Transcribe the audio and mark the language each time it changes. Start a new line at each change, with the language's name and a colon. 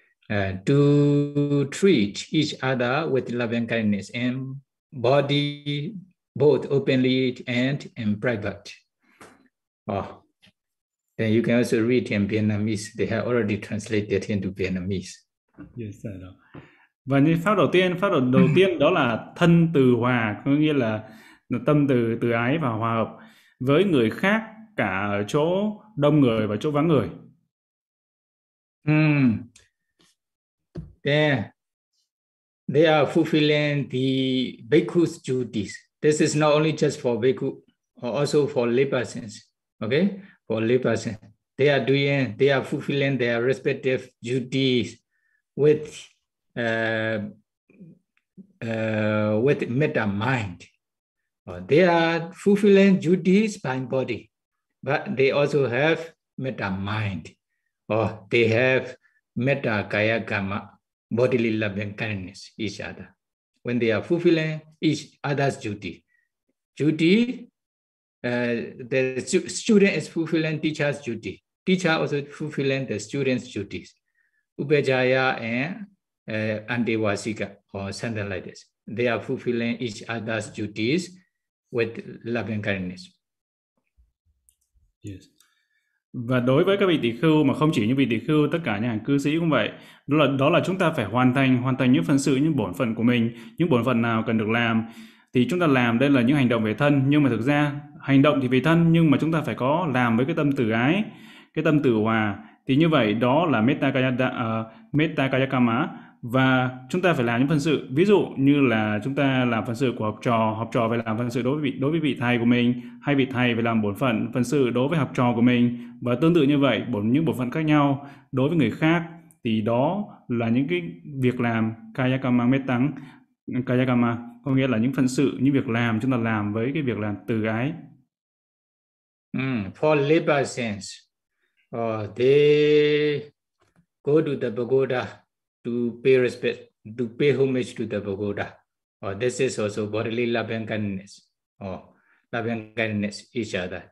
English: To treat each other with loving kindness in body, both openly and in private. Oh. Then you can also read in Vietnamese. They have already translated into Vietnamese. Yes, sir.
Vietnamese: Và như pháp đầu tiên đó là thân từ hòa, có nghĩa là tâm từ ái và hòa hợp với người khác, cả ở chỗ đông người và chỗ vắng người.
English: Then they are fulfilling the bhikkhu's duties. This is not only just for bhikkhu, also for laypersons. Okay. For laypersons, they are fulfilling their respective duties with metta mind. They are fulfilling duties by body, but they also have metta mind, or they have metta kaya kama, bodily loving kindness each other. When they are fulfilling each other's duty. The student is fulfilling teacher's duty. Teacher also fulfilling the student's duties. Upajaya and Antivasika or something like this. They are fulfilling each other's duties with loving kindness. Yes.
Vietnamese: Và đối với các vị tỳ khưu, mà không chỉ những vị tỳ khưu, tất cả những hàng cư sĩ cũng vậy. Đó là chúng ta phải hoàn thành những phần sự, những bổn phận của mình, những bổn phận nào cần được làm. Thì chúng ta làm đây là những hành động về thân, nhưng mà thực ra hành động thì về thân, nhưng mà chúng ta phải có làm với cái tâm từ ái, cái tâm từ hòa. Thì như vậy đó là metta kaya kama, và chúng ta phải làm những phần sự. Ví dụ như là chúng ta làm phần sự của học trò phải làm phần sự đối với vị thầy của mình, hay vị thầy phải làm phần sự đối với học trò của mình, và tương tự như vậy những bổn phận khác nhau đối với người khác. Thì đó là những cái việc làm kaya kama metta kaya kama, có nghĩa là những phần sự, những việc làm chúng ta làm với cái việc làm từ ái.
English: For labor sense, they go to the pagoda to pay respect, to pay homage to the pagoda. This is also bodily loving kindness. Loving kindness each other.